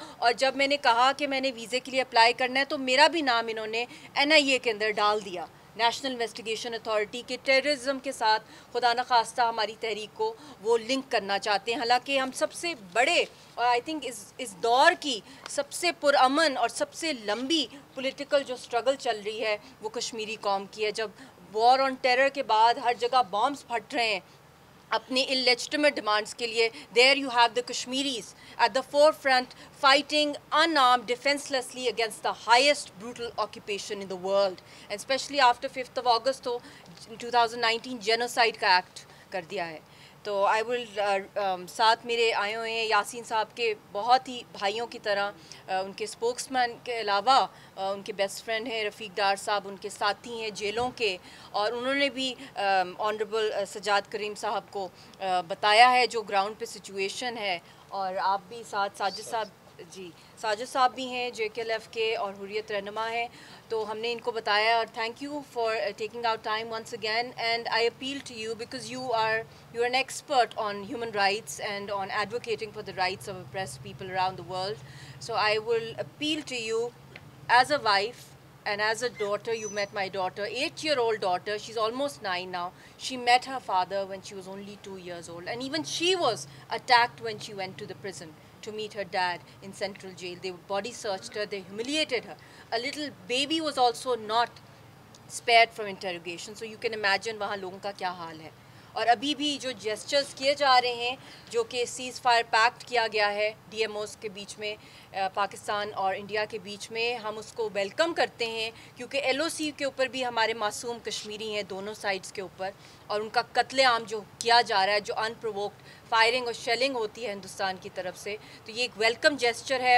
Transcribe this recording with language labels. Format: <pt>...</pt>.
<ur>اور جب میں نے کہا کہ میں نے ویزے کے لیے اپلائی کرنا ہے، تو میرا بھی نام انہوں نے NIA کے اندر ڈال دیا، نیشنل انویسٹیگیشن اتھارٹی کے. ٹیررزم کے ساتھ خدا نخواستہ ہماری تحریک کو وہ لنک کرنا چاہتے ہیں. حالانکہ ہم سب سے بڑے، اور آئی تھنک اس دور کی سب سے پرامن اور سب سے لمبی پولیٹیکل جو اسٹرگل چل رہی ہے وہ کشمیری قوم کی ہے. جب وار آن ٹیرر کے بعد ہر جگہ بامز پھٹ رہے ہیں اپنے illegitimate ڈیمانڈس کے لیے،</ur> <en>there you have the Kashmiris at the forefront fighting unarmed defenselessly against the highest brutal occupation in the world,</en> <ur>and especially after 5th of August تو 2019 genocide کا ایکٹ کر دیا ہے. تو آئی ول ساتھ میرے آئے ہوئے ہیں یاسین صاحب کے بہت ہی بھائیوں کی طرح، ان کے اسپوکس مین کے علاوہ ان کے بیسٹ فرینڈ ہیں رفیق ڈار صاحب، ان کے ساتھی ہیں جیلوں کے، اور انہوں نے بھی آنریبل سجاد کریم صاحب کو بتایا ہے جو گراؤنڈ پہ سچویشن ہے. اور آپ بھی ساتھ ساجد صاحب، جی ساجد صاحب بھی ہیں JKLF کے اور حریت رہنما ہیں. تو ہم نے ان کو بتایا، اور</ur> <en>Thank you for taking out time once again. And I appeal to you because you are an expert on human rights and on advocating for the rights of oppressed people around the world. So I will appeal to you as a wife and as a daughter. You met my daughter, 8-year-old daughter. She's almost 9 now. She met her father when she was only 2 years old, and even she was attacked when she went to the prison to meet her dad in Central Jail. They body searched her, they humiliated her. A little baby was also not spared from interrogation. So you can imagine</en> <ur>وہاں لوگوں کا کیا حال ہے. اور ابھی بھی جو جیسچرز کیے جا رہے ہیں، جو کہ سیز فائر پیکٹ کیا گیا ہے DMOs کے بیچ میں، پاکستان اور انڈیا کے بیچ میں، ہم اس کو ویلکم کرتے ہیں. کیونکہ LOC کے اوپر بھی ہمارے معصوم کشمیری ہیں دونوں سائڈز کے اوپر، اور ان کا قتل عام جو کیا جا رہا ہے، جو انپرووکڈ فائرنگ اور شیلنگ ہوتی ہے ہندوستان کی طرف سے، تو یہ ایک ویلکم جیسچر ہے.</ur>